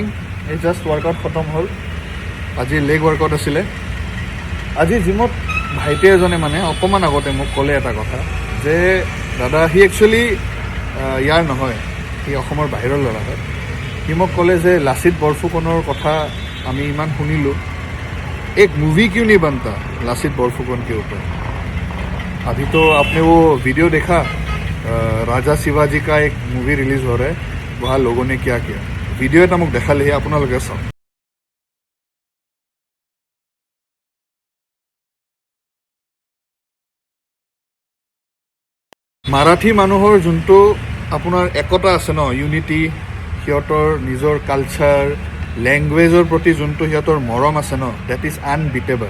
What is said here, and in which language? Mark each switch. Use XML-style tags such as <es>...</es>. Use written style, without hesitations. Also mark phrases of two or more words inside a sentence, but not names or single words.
<as>এই জাষ্ট ৱৰ্কআউট খতম হ'ল। আজি লেগ ৱৰ্কআউট আছিলে। আজি জিমত ভাইটি এজনে মানে অকণমান আগতে মোক ক'লে এটা কথা যে দাদা, সি একচুৱেলি ইয়াৰ নহয়, সি অসমৰ বাহিৰৰ ল'ৰা হয়। সি মোক ক'লে যে লাচিত বৰফুকনৰ কথা আমি ইমান শুনিলোঁ,</as> <hi>एक मूवी क्यों नहीं बनता लासित बरफुकन के ऊपर। अभी तो आपने वो वीडियो देखा, राजा शिवाजी का एक मूवी रिलीज हो रहा है, वहाँ लोगों ने क्या किया।</hi> <as>वीडियो এটা মোক দেখালেহে আপোনালোকে চাওক। মাৰাঠী মানুহৰ যোনটো আপোনাৰ একতা আছে ন, ইউনিটি, সিহঁতৰ নিজৰ কালচাৰ, লেংগুৱেজৰ প্ৰতি যোনটো সিহঁতৰ মৰম আছে ন,</as> <en>that is unbeatable.</en>